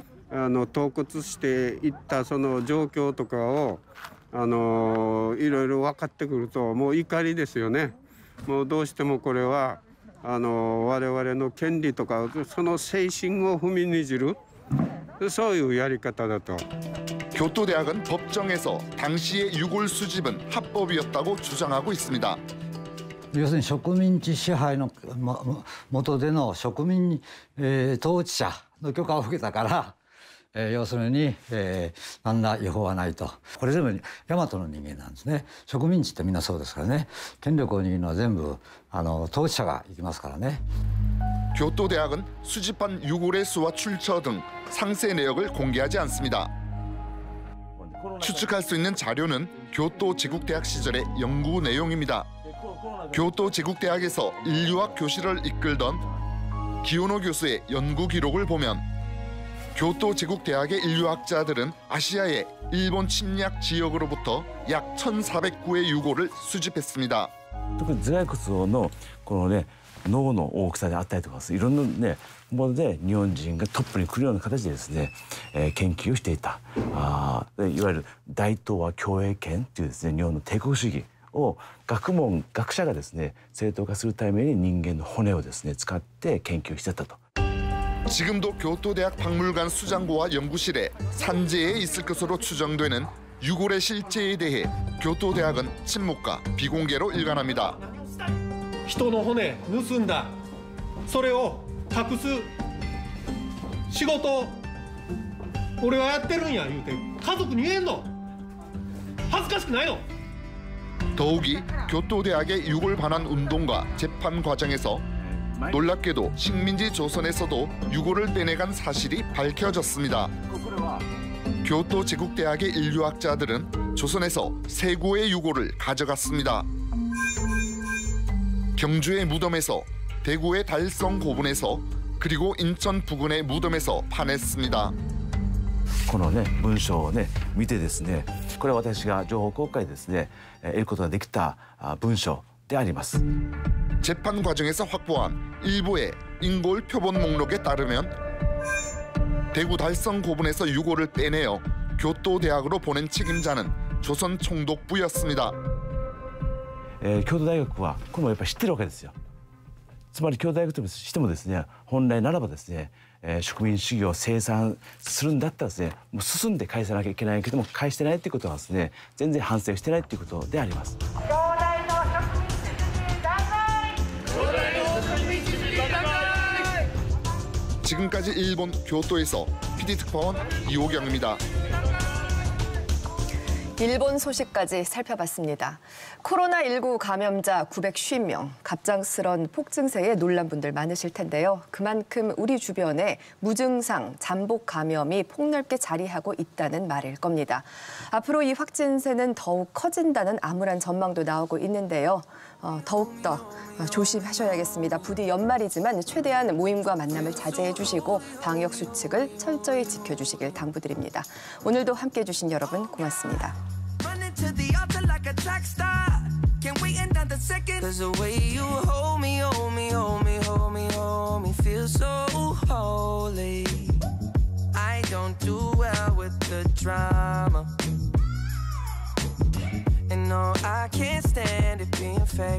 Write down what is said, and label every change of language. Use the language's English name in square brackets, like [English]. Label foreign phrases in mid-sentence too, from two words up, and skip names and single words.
[Japanese] 盗掘していったその状況とかをいろいろ分かってくるともう怒りですよね。もうどうしてもこれは我々の権利とかその精神を踏みにじるそういうやり方だと。 [Korean] 교토대학은 법정에서 당시의 유골 수집은 합법이었다고 주장하고 있습니다. [Japanese] 要するに植民地支配の下での植民統治者の許可を受けたから。要するに、何ら違法はないと。これ全部大和の人間なんですね。植民地ってみんなそうですからね。権力を握るのは全部統治者が行きますからね。 [Korean] 교토대학은 수집한 유골의 수와 출처 등 상세 내역을 공개하지 않습니다. 추측할 수 있는 자료는 교토 제국대학 시절의 연구 내용입니다. 교토 제국대학에서 인류학 교실을 이끌던 기요노 교수의 연구 기록을 보면 교토 제국대학의 인류학자들은 아시아의 일본 침략 지역으로부터 약 1,409의 유골을 수집했습니다. [Japanese] 特に頭蓋骨のこのね脳の大きさであったりとかいろんなねもので日本人がトップに来るような形でですね、研究をしていた。いわゆる大東亜共栄圏というですね日本の帝国主義を学者がですね正当化するために人間の骨をですね使って研究してたと。 [Korean] 지금도 교토대학 박물관 수장고와 연구실에 산재에 있을 것으로 추정되는 유골의 실체에 대해 교토대학은 침묵과 비공개로 일관합니다. [Japanese] 人の骨盗んだそれを隠す仕事俺はやってるんや言うて家族に言えんの恥ずかしくないの [Korean] 더욱이 교토대학의 유골 반환 운동과 재판 과정에서 놀랍게도 식민지 조선에서도 유골을 빼내간 사실이 밝혀졌습니다. 교토 제국대학의 인류학자들은 조선에서 세고의 유골을 가져갔습니다. 경주의 무덤에서, 대구의 달성 고분에서, 그리고 인천 부근의 무덤에서 파냈습니다. [Japanese] このね文章をね見てですねこれは私が情報公開ですね得ることができた文章であります。 [Korean] 재판 과정에서 확보한 일부의 인골 표본 목록에 따르면 대구 달성 고분에서 유골을 빼내어 교토대학으로 보낸 책임자는 조선 총독부였습니다. [Japanese] 京都大学はこれもやっぱり知ってるわけですよ。つまり京都大学としてもですね本来ならばですね植民主義を生産するんだったらですねもう進んで返さなきゃいけないけども返してないということはですね全然反省してないということであります。 [Korean] 지금까지 일본 교토에서 PD특파원 이호경입니다. 일본 소식까지 살펴봤습니다. 코로나19 감염자 950명, 갑작스런 폭증세에 놀란 분들 많으실 텐데요. 그만큼 우리 주변에 무증상, 잠복 감염이 폭넓게 자리하고 있다는 말일 겁니다. 앞으로 이 확진세는 더욱 커진다는 암울한 전망도 나오고 있는데요. 더욱더 조심하셔야겠습니다. 부디 연말이지만 최대한 모임과 만남을 자제해 주시고 방역 수칙을 철저히 지켜주시길 당부드립니다. 오늘도 함께해 주신 여러분 고맙습니다. [English] To the altar like a track star. Can't wait another second. 'Cause the way you hold me, hold me, hold me, hold me, hold me, feel so holy. I don't do well with the drama. And no, I can't stand it being fake.